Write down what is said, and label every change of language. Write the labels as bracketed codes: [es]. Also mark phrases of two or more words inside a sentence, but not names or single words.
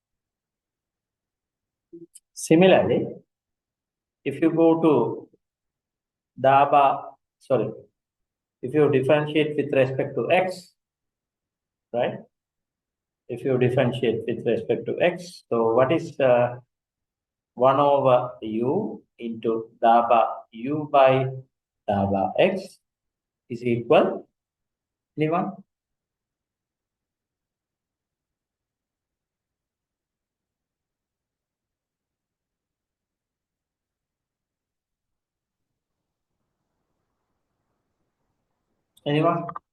[en] Similarly, if you go to if you differentiate with respect to x, right? If you differentiate with respect to x, so what is 1 over u into daba u by daba x is equal, anyone? Anyone?